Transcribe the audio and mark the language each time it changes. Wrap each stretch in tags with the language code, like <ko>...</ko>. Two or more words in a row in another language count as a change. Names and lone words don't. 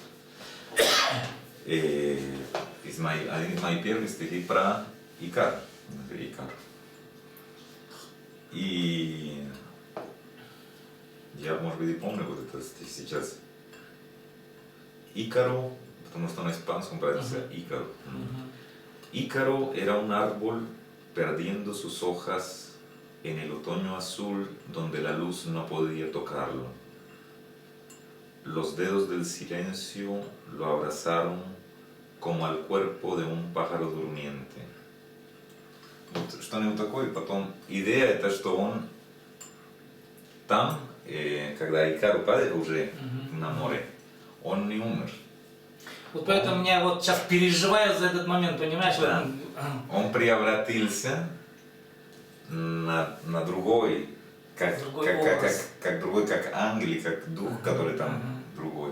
<ru>Один из моих первых стихов про Икар. И я, может быть, и помню вот этот стих сейчас. Ícaro, потому что на испанском произносится Ícaro.</ru> <es>Ícaro era un árbol perdiendo sus hojas en el otoño azul donde la luz no podía tocarlo. Los dedos del silencio lo abrazaron como al cuerpo de un pájaro durmiente.</es> <ru>Вот что-нибудь такое. Потом идея это, что он там, когда Икар упадет уже на море, он не умер. Вот поэтому я вот сейчас переживаю за этот момент, понимаешь? Да. Он превратился на другой, как другой, как ангел, как дух, который там другой.</ru>